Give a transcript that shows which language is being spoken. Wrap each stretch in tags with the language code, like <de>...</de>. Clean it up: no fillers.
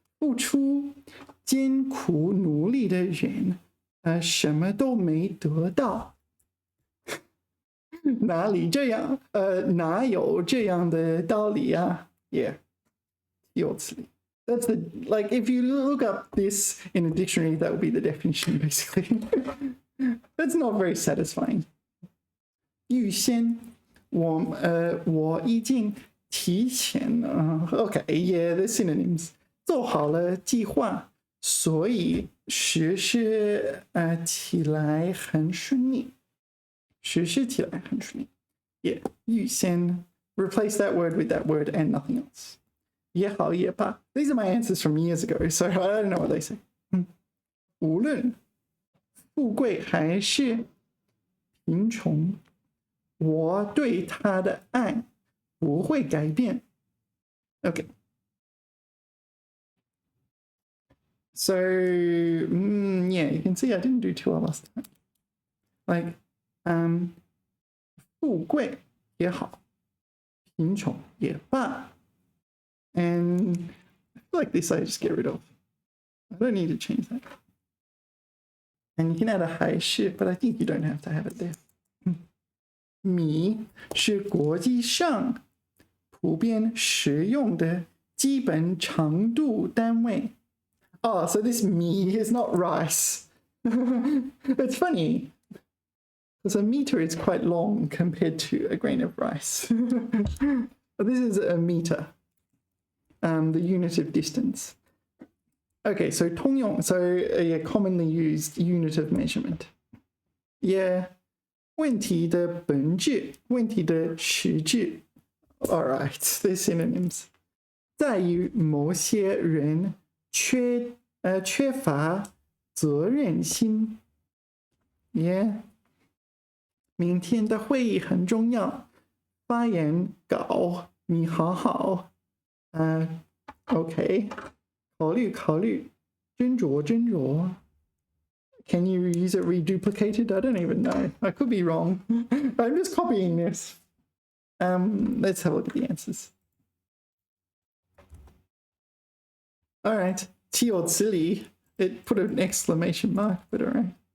<zh>付出艰苦努力的人什么都没得到。哪里这样哪有这样的道理啊</zh> <en>Yeah, 有此理 That's the, like, if you look up this in a dictionary, that would be the definition, basically. That's not very satisfying.</en> <zh>预先我已经提前</zh> <en>Okay, yeah, the synonyms.</en> <zh>做好了计划，所以实施起来很顺利。实施起来很顺利。</zh> <en>Yeah, 预先 replace that word with that word and nothing else.</en> <zh>也好也罢</zh> <en>These are my answers from years ago, so I don't know what they say.</en> <zh>无论富贵还是贫穷，我对他的爱不会改变。</zh> <en>Okay. So, yeah, you can see I didn't do too well last time.</en> <zh>Like, 富贵也好，贫穷也罢。</zh> <en>And I feel like this I just get rid of. I don't need to change that. And you can add a 还是 but I think you don't have to have it there.</en> <zh>米是国际上普遍使用的基本长度单位。</zh> <en>Oh, so this mi is not rice. It's funny, because a meter is quite long compared to a grain of rice. But this is a meter, the unit of distance. Okay, so 通用, so a commonly used unit of measurement.</en> <zh>Yeah, 问题的本质，问题的实质.</zh> <en>All right, they're synonyms.</en> <zh>在于某些人缺乏责任心。</zh> <en>Yeah.</en> <zh>明天的会议很重要，发言稿你好好。 OK， 考虑考虑，斟酌斟酌。</zh> <en>Can you use it reduplicated? I don't even know. I could be wrong. I'm just copying this. Let's have a look at the answers. All right, 岂有此理. It put an exclamation mark, but all right.</en>